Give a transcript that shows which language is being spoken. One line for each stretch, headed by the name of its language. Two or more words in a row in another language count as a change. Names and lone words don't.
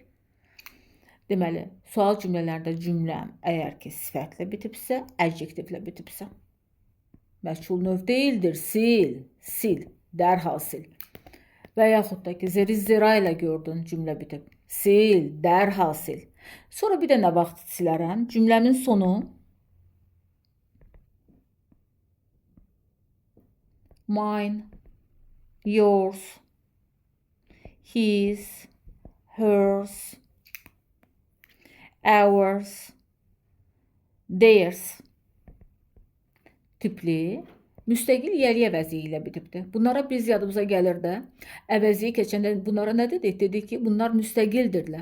Azerbaijani: Deməli, sual cümlələrdə cümləm əgər ki, sifətlə bitibsə, adjektivlə bitibsə, məchul növ deyildir, sil, dərhal sil. Və yaxud da ki, zeri zira ilə gördün, cümlə bitib, sil, dərhal sil. Sonra bir də nə vaxt silərəm? Cümləmin sonu
English: mine, yours, his, hers, ours, theirs
Azerbaijani: tipli müstəqil yəli əvəzi ilə bitibdir. Bunlara biz yadımıza gəlir də, əvəziyi keçəndə bunlara nə dedik? Dedik ki, bunlar müstəqildirlər.